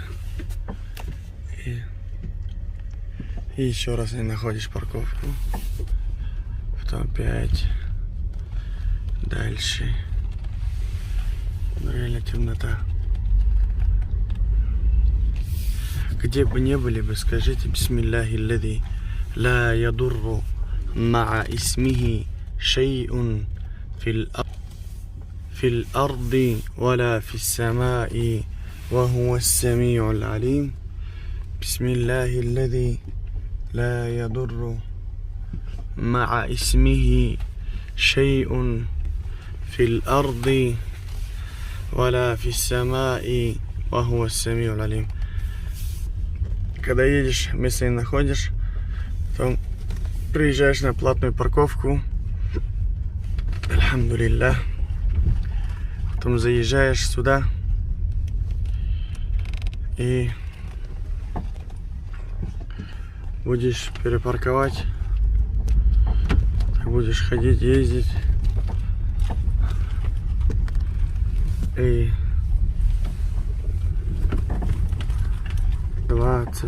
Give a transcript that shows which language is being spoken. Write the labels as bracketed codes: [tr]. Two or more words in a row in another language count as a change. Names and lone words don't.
[ru] И еще раз не находишь парковку. Потом опять дальше. Реально темнота. Где бы не были бы, скажите [ar] بسم الله الذي لا يضر مع اسمه شيء في الأرض ولا في السماء وهو السميع العليم. بسم الله الذي لا يضر مع اسمه شيء في الأرض ولا في السماء وهو السميع العليم. [ru] Когда едешь, место не находишь, потом приезжаешь на платную парковку, альхамдулилля, потом заезжаешь сюда и будешь перепарковать, так будешь ходить, ездить и 20.